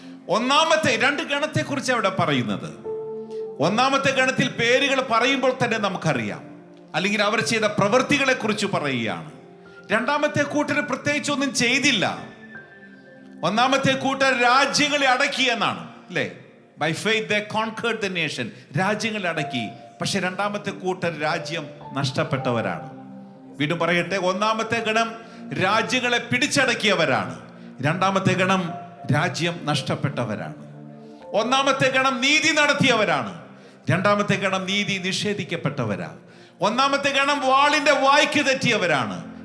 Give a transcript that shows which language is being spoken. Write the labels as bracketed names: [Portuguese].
[Malayalam] ഒന്നാമത്തെ 2 ഗണത്തെ കുറിച്ച് അവിടെ പറയുന്നത്. ഒന്നാമത്തെ ഗണത്തിൽ പേരുകൾ പറയുമ്പോൾ തന്നെ നമുക്കറിയാം, അല്ലെങ്കിൽ അവർ ചെയ്ത പ്രവൃത്തികളെ കുറിച്ച് പറയുകയാണ്. രണ്ടാമത്തെ കൂട്ടർ പ്രത്യേകിച്ച് ഒന്നും ചെയ്തില്ല. ഒന്നാമത്തെ കൂട്ടർ രാജ്യങ്ങളെ അടക്കി എന്നാണ്, അല്ലേ? [English] By faith they conquered the nation. [Malayalam] രാജ്യങ്ങളെ അടക്കി. പക്ഷെ രണ്ടാമത്തെ കൂട്ടർ രാജ്യം നഷ്ടപ്പെട്ടവരാണ്. വീണ്ടും പറയട്ടെ, ഒന്നാമത്തെ ഗണം രാജ്യങ്ങളെ പിടിച്ചടക്കിയവരാണ്. രണ്ടാമത്തെ ഗണം രാജ്യം നഷ്ടപ്പെട്ടവരാണ്. ഒന്നാമത്തെ ഗണം നീതി നടത്തിയവരാണ്. രണ്ടാമത്തെ ഗണം നീതി നിഷേധിക്കപ്പെട്ടവരാണ്. ഒന്നാമത്തെ ഗണം വാളിന്റെ വായ്ക്ക് തെറ്റിയവരാണ്.